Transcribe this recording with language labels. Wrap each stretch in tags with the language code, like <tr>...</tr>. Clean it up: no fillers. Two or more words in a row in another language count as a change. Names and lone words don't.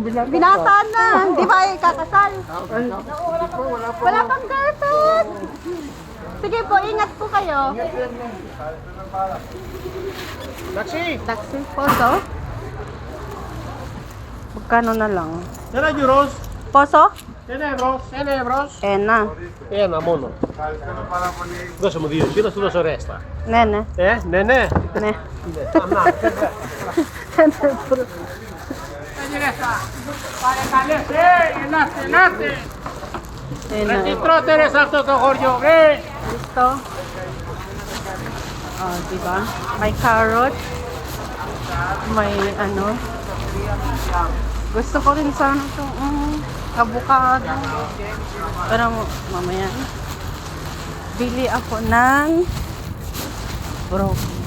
<tl>Binata na. Di ba kakasal? Wala pang girlfriend. Sige po, ingat po kayo. Taxi! Taxi poso? Magkano na lang?</tl> <en>1 euros.</en> <el>Poso? 1 ευρώ. 1 ευρώ. Ένα. Ένα μόνο. Δώσε μου 2 εσύ, να σου δώσω ρέστα. Ναι, ναι. Ναι, ναι. Ναι. Παρακαλές, ελάτε. Ένα. Τι τρώτε σε αυτό το χωριό,</el> <tl>Gusto? Oh, diba? May carrot. May ano. Gusto ko rin sana itong avocado. Pero mamaya. Bili ako ng broccoli.</tl>